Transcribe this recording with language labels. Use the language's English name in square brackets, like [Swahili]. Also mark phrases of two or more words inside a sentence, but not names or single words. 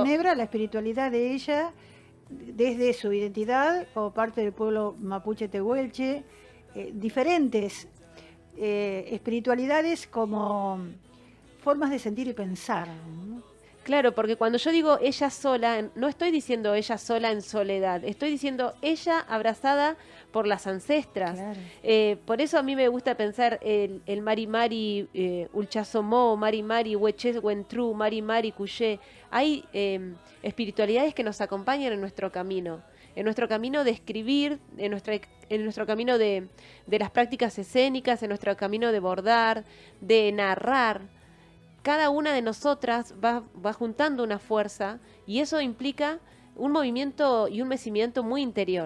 [Spanish] enhebra la espiritualidad de ella desde su identidad como parte del pueblo mapuche tehuelche, diferentes espiritualidades como formas de sentir y pensar, ¿no? Claro, porque cuando yo digo ella sola, no estoy diciendo ella sola en soledad, estoy diciendo ella abrazada por las ancestras. Claro. Por eso a mí me gusta pensar el [Mapuche] Mari Mari, Ulchasomó, Mari Mari, Hueches Huentru, Mari Mari, Cuyé. [Spanish] Hay espiritualidades que nos acompañan en nuestro camino de escribir, en nuestro camino de las prácticas escénicas, en nuestro camino de bordar, de narrar. Cada una de nosotras va juntando una fuerza y eso implica un movimiento y un mecimiento muy interior.